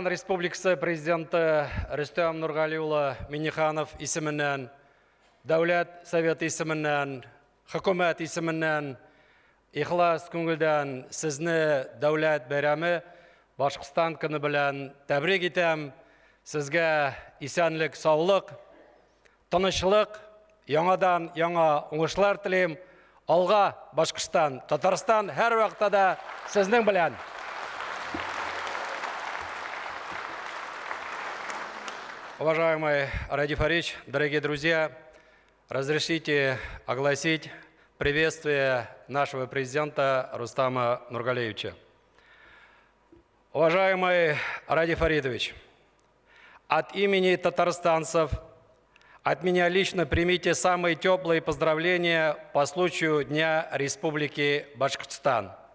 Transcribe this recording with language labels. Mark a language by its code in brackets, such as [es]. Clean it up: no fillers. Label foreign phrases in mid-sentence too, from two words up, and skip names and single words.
[tt] Республикасы президенті Рүстем Нурғалиұлы Минниханов исеменнән, Дәүләт Советы исеменнән, Хөкүмәт исеменнән, ихлас күңелдән сезне Дәүләт бәйрәме Башкортстан көне белән тәбрик итәм. Сезгә исәнлек, саулык, тынычлык, яңадан яңа уңышлар телим. Алга Башкортстан, Татарстан һәр вакытта да сезнең белән. [ru] Уважаемый Ради Фарич, дорогие друзья, разрешите огласить приветствие нашего президента Рустама Нургалиевича. Уважаемый Ради Фаридович, от имени татарстанцев, от меня лично примите самые теплые поздравления по случаю Дня Республики Башкортостан.